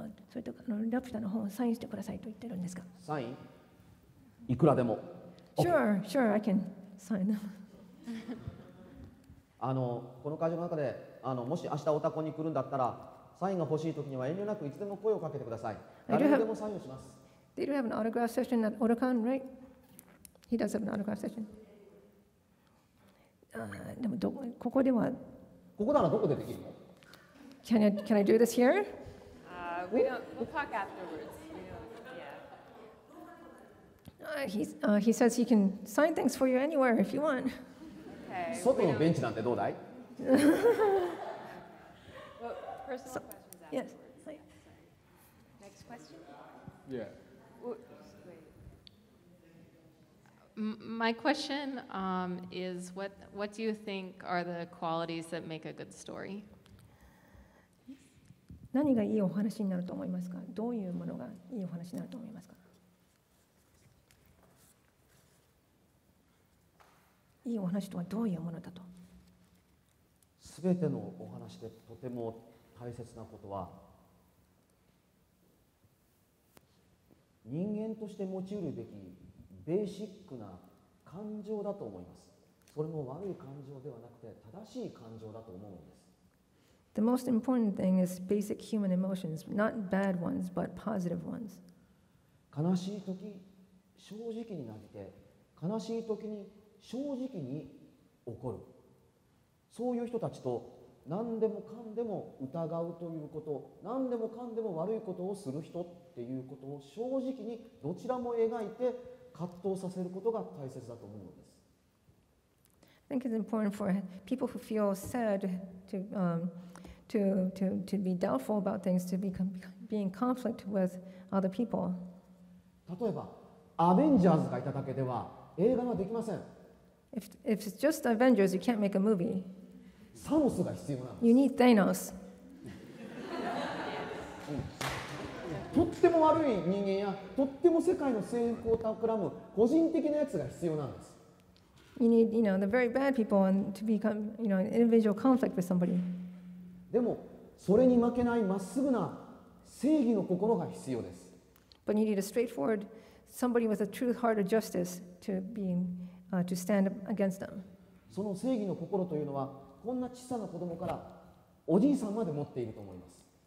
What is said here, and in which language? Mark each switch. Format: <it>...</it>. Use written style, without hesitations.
<ja>それとラピュタの本をサインしてくださいと言ってるんですか？サイン？いくらでも。</ja> <en>Sure, I can sign them.</en> <ja>この会場の中でもし明日オタコに来るんだったら、サインが欲しいときには遠慮なくいつでも声をかけてください。誰にでもサインをします。</ja> <en>They do have an autograph session at Otakon, right? He does have an autograph session.</en> <ja>でもここでは。ここならどこでできるの？</ja> <en>Can I do this here? We'll talk afterwards. He says he can sign things for you anywhere if you want. Okay.</en> <ja>外のベンチなんてどうだい？</ja> <en>Well, personal questions Yes. afterwards. Next question? Yeah. My question is, what do you think are the qualities that make a good story?</en> <ja>何がいいお話になると思いますか？どういうものがいいお話になると思いますか？いいお話とはどういうものだと？すべてのお話でとても大切なことは、人間として用いるべきベーシックな感情だと思います。それも悪い感情ではなくて正しい感情だと思うんです。</ja> <en>The most important thing is basic human emotions, not bad ones, but positive ones.</en> <ja>悲しいとき、正直になって、悲しいときに正直に怒る。そういう人たちと何でもかんでも疑うということ、何でもかんでも悪いことをする人っていうことを正直にどちらも描いて葛藤させることが大切だと思うのです。</ja> <en>I think it's important for people who feel sad to be doubtful about things, to be in conflict with other people.</en> <ja>例えば、アベンジャーズがいただけでは映画はできません。</ja> <en>If it's just Avengers, you can't make a movie.</en> <ja>サノスが必要なんです。</ja> <en>You need Thanos.</en> <ja>とっても悪い人間やとっても世界の成功を企む個人的なやつが必要なんです。</ja> <en>You need, the very bad people and to become, an individual conflict with somebody.</en> <ja>でもそれに負けないまっすぐな正義の心が必要です。</ja> <en>But you need a straightforward somebody with a true heart of justice to stand against them.</en> <ja>その正義の心というのはこんな小さな子供からおじいさんまで持っていると思います。</ja>